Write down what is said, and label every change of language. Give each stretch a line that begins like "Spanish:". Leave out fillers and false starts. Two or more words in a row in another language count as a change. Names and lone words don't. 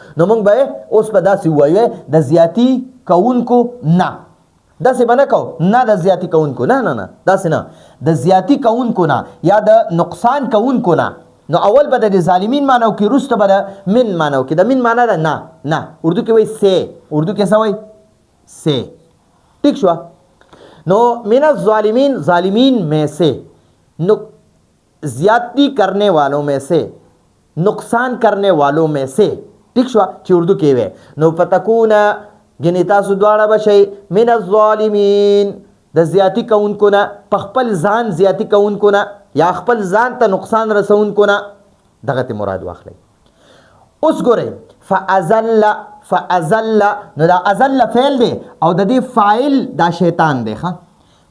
Pashto: نو موږ به اوس به داسې ووایو د زیاتي کوونکو نه، داسې به نه کوو، نه د زیاتی کوونکو نه، نه نه داسې نه، د زیاتی کوونکو نه یا د نقصان کوونکو نه. نو اول به د ظالمین معنی وکړي، وروسته به د من معنی وکړي. د من معنی ده نه، نه اردو کې وایي سه، اردو کې څه وایي؟ سه. ٹھیک شو.
Urdu: نو
Arabic: من الظالمین،
Urdu: ظالمین میں سے، زیادتی کرنے والوں میں سے، نقصان کرنے والوں میں سے.
Pashto: ٹھیک شو چې اردو کې وي. نو فتکون ګنې تاسو دواړه به شئ
Arabic: من الظالمین،
Pashto: د زیاتی کوونکو نه، په خپل ځان زیاتی کوونکو نه یا خپل ځان ته نقصان رسونکو نه. دغه ته مراد واخلئ. اوس ګورئ فازل، فازل، نو دا ازل فعل دی او د دې فاعل دا شیطان دی.